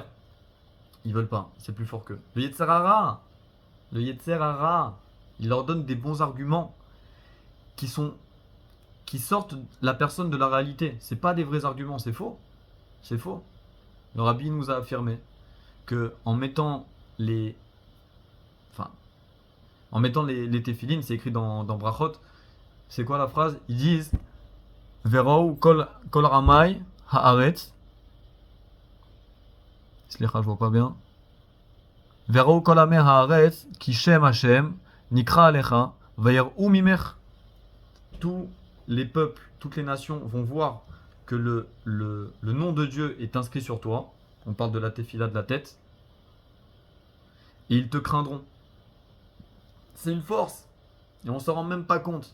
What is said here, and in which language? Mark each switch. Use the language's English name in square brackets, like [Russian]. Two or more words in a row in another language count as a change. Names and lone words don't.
[French] Ils veulent pas, c'est plus fort qu'eux. Le [Hebrew] יצר הרע, [French] il leur donne des bons arguments qui sortent la personne de la réalité. C'est pas des vrais arguments, c'est faux. C'est faux. Le Rabbi nous a affirmé que en mettant les téphilines, c'est écrit dans Brachot. C'est quoi la phrase? Ils disent [Hebrew] וראו כל עמי הארץ. [French] Slicha, je vois pas bien. [Hebrew] וראו כל עמי הארץ כי שם השם נקרא עליך ויראו ממך. [French] Tous les peuples, toutes les nations vont voir que le nom de Dieu est inscrit sur toi. On parle de la tefila de la tête. Et ils te craindront. C'est une force. Et on s'en rend même pas compte.